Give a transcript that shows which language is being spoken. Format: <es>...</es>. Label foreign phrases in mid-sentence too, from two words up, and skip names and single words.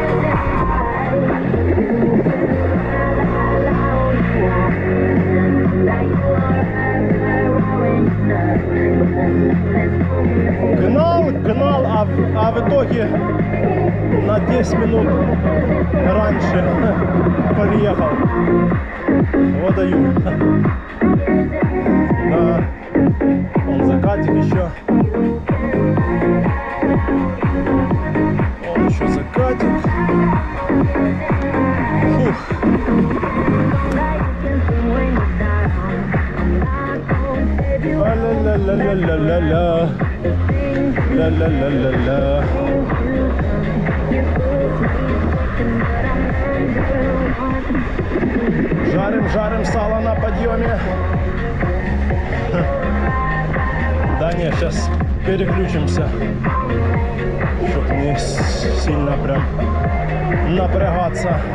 <ru>Гнал, а в итоге на 10 минут раньше подъехал. Вот даю. Да. Он закатик еще. Он еще закатик. Фух. Ла-ла-ла-ла-ла-ла-ла. Ла-ла-ла-ла-ла. Жарим сало на подъеме. Да не, сейчас переключимся, чтобы не сильно прям напрягаться.</ru>